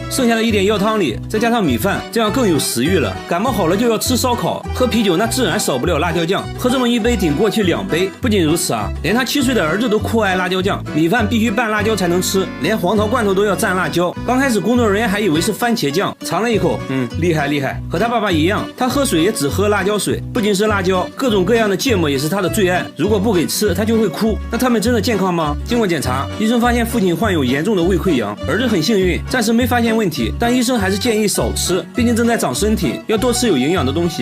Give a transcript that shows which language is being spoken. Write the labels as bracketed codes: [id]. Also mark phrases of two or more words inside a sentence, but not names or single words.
[zh] 剩下的一點藥湯裡再加上米飯，這樣更有食慾了。感冒好了就要吃燒烤。喝啤酒那自然少不了辣椒醬，喝這麼一杯頂過去2杯。不僅如此啊，連他7歲的兒子都酷愛辣椒醬，米飯必須拌辣椒才能吃，連黃桃罐頭都要蘸辣椒。剛開始工作人員還以為是番茄醬，嘗了一口，厲害厲害，和他爸爸一樣，他喝水也只喝辣椒水。不僅是辣椒，各種各樣的芥末也是他的最愛，如果不給吃他就會哭。那他們真的健康嗎？經過檢查，醫生發現父親患有嚴重的胃潰瘍，兒子很幸運，暫時沒發現問題，但醫生還是建議少吃，畢竟正在長身體，要多吃有營養的東西。